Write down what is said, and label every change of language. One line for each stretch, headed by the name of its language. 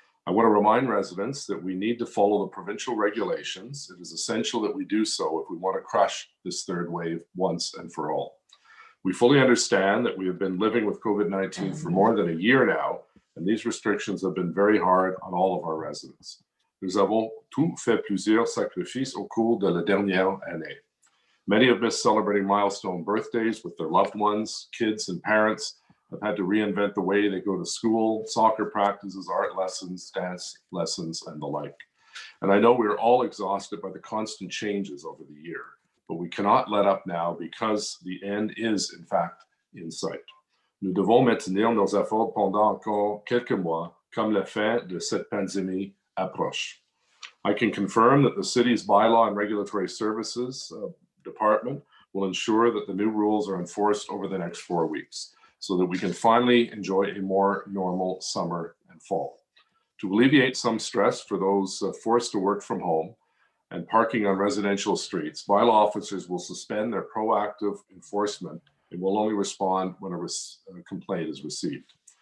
English: I want to remind residents that we need to follow the provincial regulations. It is essential that we do so if we want to crush this third wave once and for all. We fully understand that we have been living with COVID-19 for more than a year now, and these restrictions have been very hard on all of our residents.
French: Nous avons tous fait plusieurs sacrifices au cours de la dernière année.
English: Many have missed celebrating milestone birthdays with their loved ones. Kids and parents have had to reinvent the way they go to school, soccer practices, art lessons, dance lessons, and the like. And I know we're all exhausted by the constant changes over the year. But we cannot let up now because the end is, in fact, in sight.
French: Nous devons maintenir nos efforts pendant encore quelques mois, comme la fin de cette pandémie approche.
English: I can confirm that the city's Bylaw and Regulatory Services Department will ensure that the new rules are enforced over the next 4 weeks so that we can finally enjoy a more normal summer and fall. To alleviate some stress for those forced to work from home, and parking on residential streets, bylaw officers will suspend their proactive enforcement and will only respond when a complaint is received.